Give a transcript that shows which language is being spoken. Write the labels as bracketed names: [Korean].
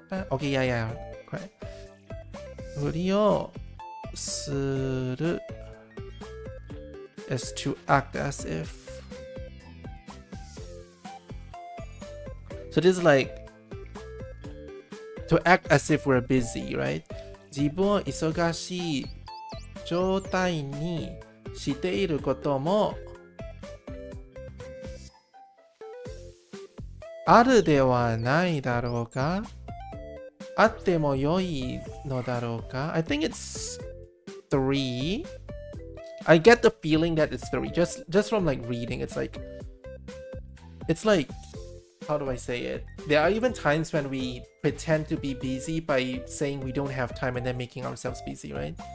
[English] Okay, yeah, correct. ふりをする is to act as if. So this is like to act as if we're busy, right? [Japanese] 自分を忙しい状態にしていることもあるではないだろうか。あっても良いのだろうか。 [English] I think it's 3. I get the feeling that it's 3. Just from like reading, it's like how do I say it? There are even times when we pretend to be busy by saying we don't have time and then making ourselves busy, right?